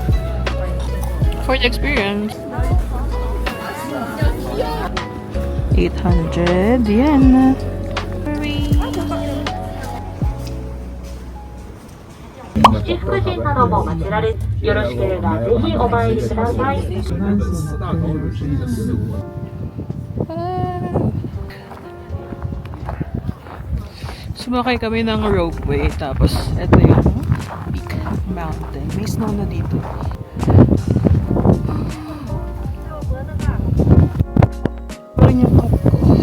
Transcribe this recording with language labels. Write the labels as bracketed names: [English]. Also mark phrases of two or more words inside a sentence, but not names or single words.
[English] For the experience. 800 yen. Hurry. [Japanese] 七福神なども祀られ、よろしければぜひお参りください。 [Filipino] Sumakay kami ng ropeway, tapos eto yung [English] peak mountain. [Filipino] May snow na dito. Parang yung cup ko.